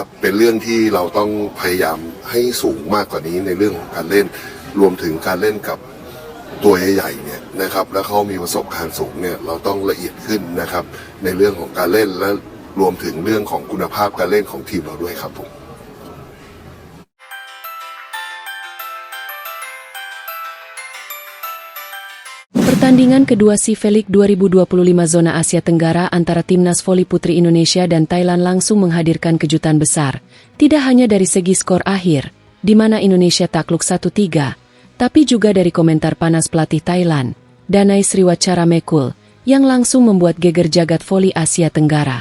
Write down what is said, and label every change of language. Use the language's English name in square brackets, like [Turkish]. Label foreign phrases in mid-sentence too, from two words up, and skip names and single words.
[Thai] เป็นเรื่องที่เราต้องพยายามให้สูงมากกว่านี้ในเรื่องของการเล่นรวมถึงการเล่นกับตัวใหญ่ๆเนี่ยนะครับแล้วเขามีประสบการณ์สูงเนี่ยเราต้องละเอียดขึ้นนะครับในเรื่องของการเล่นและรวมถึงเรื่องของคุณภาพการเล่นของทีมเราด้วยครับผม [Indonesian] Pertandingan kedua SEA-FELIC 2025 Zona Asia Tenggara antara Timnas Voli Putri Indonesia dan Thailand langsung menghadirkan kejutan besar, tidak hanya dari segi skor akhir, di mana Indonesia takluk 1-3, tapi juga dari komentar panas pelatih Thailand, Danai Sriwacharamekul, yang langsung membuat geger jagat voli Asia Tenggara.